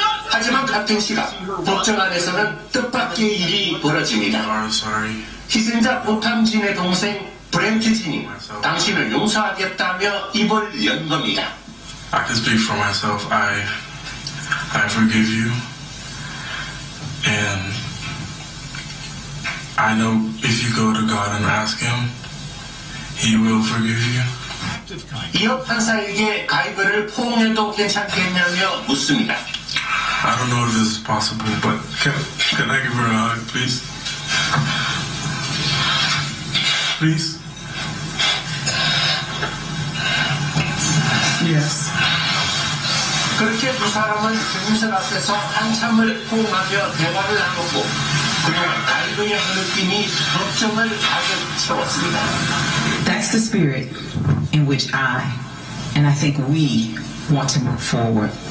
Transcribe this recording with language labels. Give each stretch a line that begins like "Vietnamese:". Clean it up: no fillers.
Korean: 하지만 같은 시각 법정 안에서는 뜻밖의 일이 벌어집니다. 희생자 보탐진의 동생 브렌트 진이 당신을 용서하겠다며 입을 연 겁니다.
English: I can speak for myself. I forgive you, and I know if you go to God and ask Him, He will forgive you.
Korean: 이어 판사에게 가이거를 포옹해도 괜찮겠냐며 묻습니다.
English: I don't know if this is possible, but can I give her a hug, please? Please? Yes.
Korean: 그렇게 두 사람은 경찰 앞에서 한참을 포옹하며 대화를 나눴고 그동안 가이거의 느낌이 법정을 가득 채웠습니다.
English: That's the spirit in which I think we want to move forward.